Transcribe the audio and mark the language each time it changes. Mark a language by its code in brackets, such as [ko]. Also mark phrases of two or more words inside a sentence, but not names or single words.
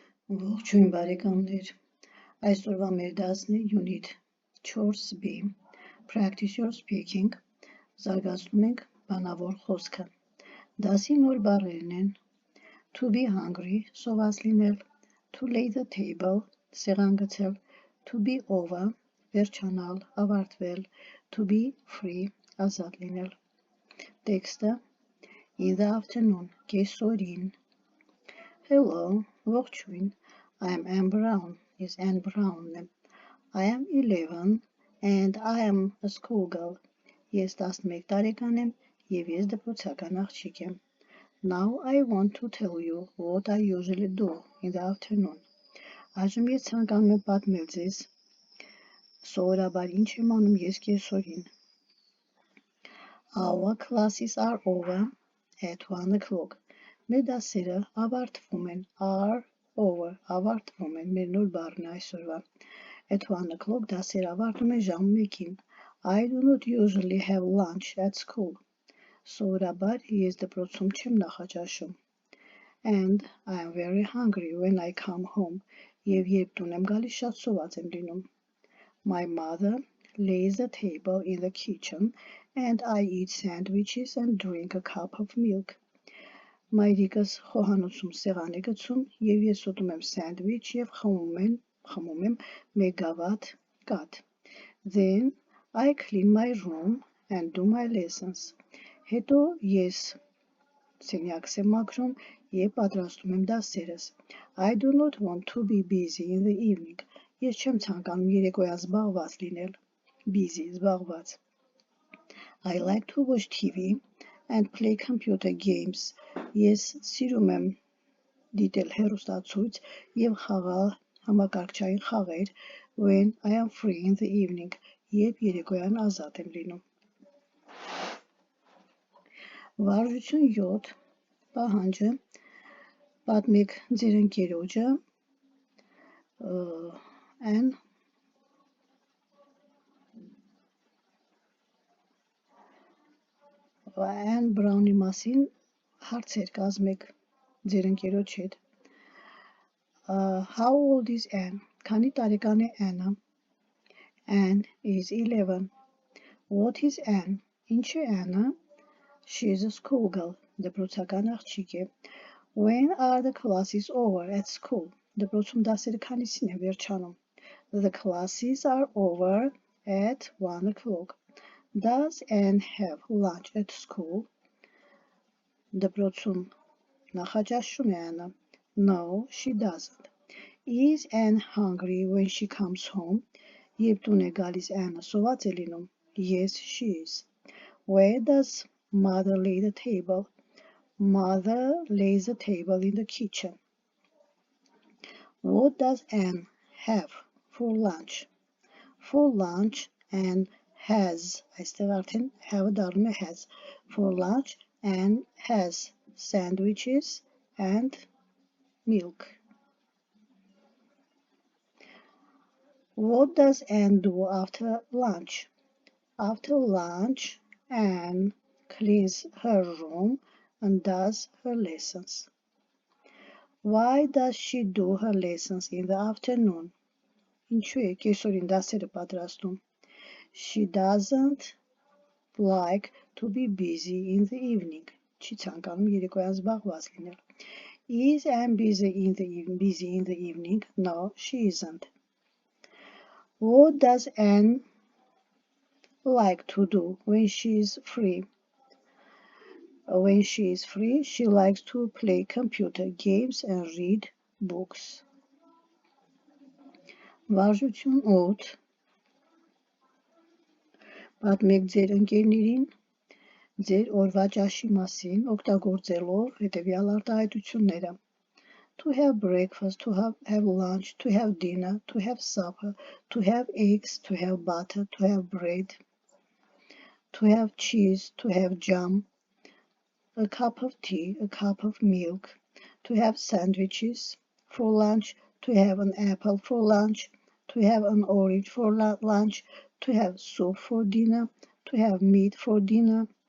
[hy] Ողջույն բարեկամներ, այսօրվա մեր դասն է [en] Unit 4B, Practice Your Speaking, [hy] զարգացնում ենք բանավոր խոսքը, դասի նոր բառերն են [en] To be hungry, [hy] սոված լինել, [en] To lay the table, [hy] սեղան գցել, [en] To be over, [hy] վերջանալ, ավարտվել, [en] To be free, [hy] ազատ լինել, տեքստը [en] In the afternoon, [hy] կեսօրին, Hello, ողջույն, [en] I am Anne Brown, is Anne Brown. I am 11 and I am a schoolgirl. [hy] Ես 11 տարեկան եմ և ես դպրոցական աղջիկ եմ. [en] Now I want to tell you what I usually do in the afternoon. [hy] Այժմ ես ցանկանում եմ պատմել ձեզ սովորաբար ինչ եմ անում ես կեսօրին. [en] Our classes are over at 1 o'clock. [hy] Մեր դասերը ավարտվում են, [en] are over, [hy] ավարտվում են, մեր նոր բառն է այսօրվա. [en] At 1 o'clock [hy] դասերը ավարտվում են ժամ 1-ին. [en] I do not usually have lunch at school. [hy] Սովորաբար ես դպրոցում չեմ նախաճաշում. [en] And I am very hungry when I come home. [hy] Եվ երբ տուն եմ գալիս շատ սոված եմ լինում. [en] My mother lays the table in the kitchen and I eat sandwiches and drink a cup of milk. [hy] Մայրիկս խոհանոցում սեղան է գցում և ես ուտում եմ սանդվիչ և խմում եմ մեկ գավաթ կաթ. [en] Then I clean my room and do my lessons. [hy] Հետո ես սենյակս եմ մաքրում և պատրաստում եմ դասերս. [en] I do not want to be busy in the evening. [hy] Ես չեմ ցանկանում երեկոյան զբաղված լինել. Busy, զբաղված. [en] I like to watch TV and play computer games. [hy] Ես սիրում եմ դիտել հեռուստացույց և խաղալ համակարգչային խաղեր [en] when I am free in the evening, [hy] երբ երեկոյան ազատ եմ լինում. Վարժություն 7 պահանջը պատմեք ձեր ընկերոջը Anne Brown-ի մասին հարցեր կազմեք ձեր ընկերոջ հետ. [en] How old is Anne? [hy] Քանի տարեկան է Anne-ը? [en] Anne is 11. What is Anne? [hy] Ինչ է Anne-ը? [en] She is a schoolgirl. [hy] Դպրոցական աղջիկ է. [en] When are the classes over at school? [hy] Դպրոցում դասերը քանիսին են վերջանում? [en] The classes are over at 1 o'clock. Does Anne have lunch at school? [hy] Դպրոցում նախաճաշում է Anne. [en] No, she doesn't. Is Anne hungry when she comes home? [hy] Երբ տուն է գալիս Anne սոված է լինում? [en] Yes, she is. Where does mother lay the table? Mother lays the table in the kitchen. What does Anne have for lunch? For lunch Anne has, [hy] այստեղ արդեն have-ը դառնում է has. [en] For lunch Anne has sandwiches and milk. What does Anne do after lunch? After lunch Anne cleans her room and does her lessons. Why does she do her lessons in the afternoon? [hy] Ինչու է կեսօրին դասերը պատրաստում? [en] She doesn't like to be busy in the evening. [hy] Չի ցանկանում երեկոյան զբաղված լինել. [en] Is Anne busy in the evening? No, she isn't. What does Anne like to do when she is free? When she is free, she likes to play computer games and read books. [hy] Վարժություն 8 Պատմեք ձեր ընկերներին ձեր օրվա ճաշի մասին օգտագործելով հետևյալ արտահայտությունները. [en] To have breakfast, to have lunch, to have dinner, to have supper, to have eggs, to have butter, to have bread, to have cheese, to have jam, a cup of tea, a cup of milk, to have sandwiches for lunch, to have an apple for lunch, to have an orange for lunch, to have soup for dinner, to have meat for dinner,